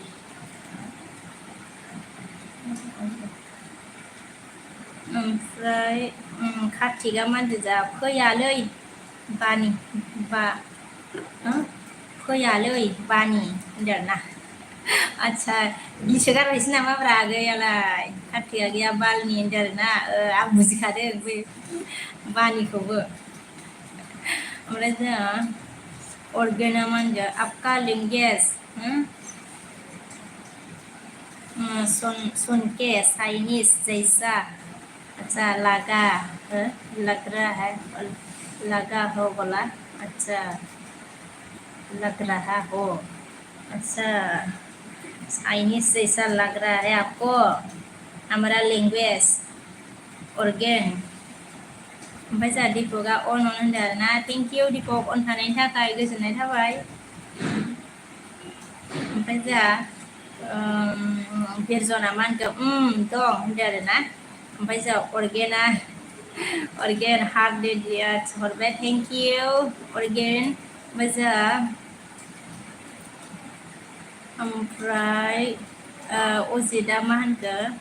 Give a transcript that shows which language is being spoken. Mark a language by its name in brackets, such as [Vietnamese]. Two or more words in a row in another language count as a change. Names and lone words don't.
[Bodo] ओमफ्राय कार्तिकआ मा होनदों जा फैयालै फैयालै बानि होनदों आरोना आदसा गिसो गारबायसो नामा ब्रा आगैयालाय कार्तिकआ गैया बालनि होनदों आरोना आं बुजिखादों बै बानिखौबो ओमफ्राय जोंहा अर्गेना मा होनदों [Hindi] आपका लिंगेस सुन के चाइनीज जैसा अच्छा लग रहा है लगा हो बोला अच्छा लग रहा हो अच्छा चाइनीज जैसा लग रहा है आपको हमारा लैंग्वेज ऑर्गेन [Bodo] ओमफ्राय जोंहा दिपकआ अन होनदों आरोना [English] thank you [Bodo] दिपक अन थानायनि थाखाय गोजोननाय थाबाय ओमफ्राय जोंहा बिरजना मा होनखो दं होनदों आरोना ओमफ्राय जोंहा अर्गेन हार्ट डेडियाट हरबाय [English] thank you [Bodo] अर्गेन ओमफ्राय जोंहा ओमफ्राय अजितआ मा होनखो